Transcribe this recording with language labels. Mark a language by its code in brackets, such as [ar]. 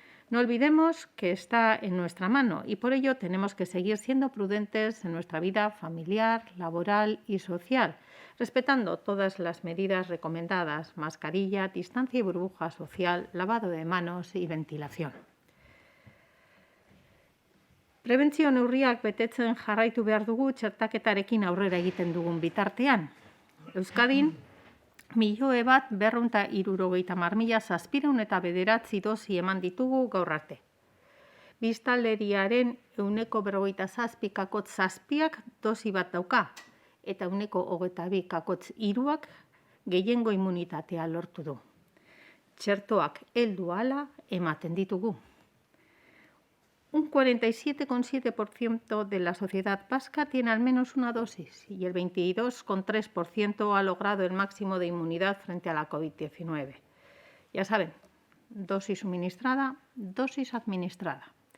[es] No olvidemos que está en nuestra mano y por ello tenemos que seguir siendo prudentes en nuestra vida familiar, laboral y social, respetando todas las medidas recomendadas: mascarilla, distancia y burbuja social, lavado de manos y ventilación. [eu] Prebentzio neurriak betetzen jarraitu behar dugu txertaketarekin aurrera egiten dugun bitartean. Euskadin, 1.170.709 dosi eman ditugu gaur arte. Biztanleriaren 47,7%ak dosi bat dauka eta 22,3%ak gehiengo immunitatea lortu du. Txertoak heldu ahala ematen ditugu. [es] Un 47,7% de la sociedad vasca tiene al menos una dosis y el 22,3% ha logrado el máximo de inmunidad frente a la COVID-19. Ya saben, dosis suministrada, dosis administrada.